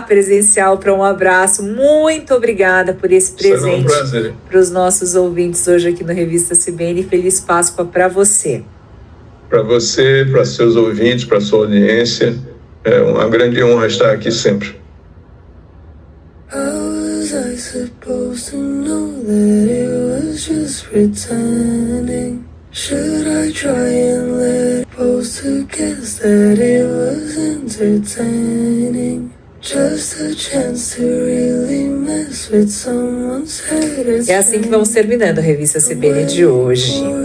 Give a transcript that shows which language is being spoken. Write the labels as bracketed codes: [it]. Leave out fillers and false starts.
[pt] Presencial, para um abraço. Muito obrigada por esse presente para os nossos ouvintes hoje aqui no Revista CBN. Feliz Páscoa para você. Para você, para seus ouvintes, para sua audiência. É uma grande honra estar aqui sempre. [en] How was I supposed to know that it was just pretending? Should I try and let supposed to guess that it was entertaining? Just a chance to really mess with someone's head. [pt] É assim que vamos terminando a Revista CBN de hoje.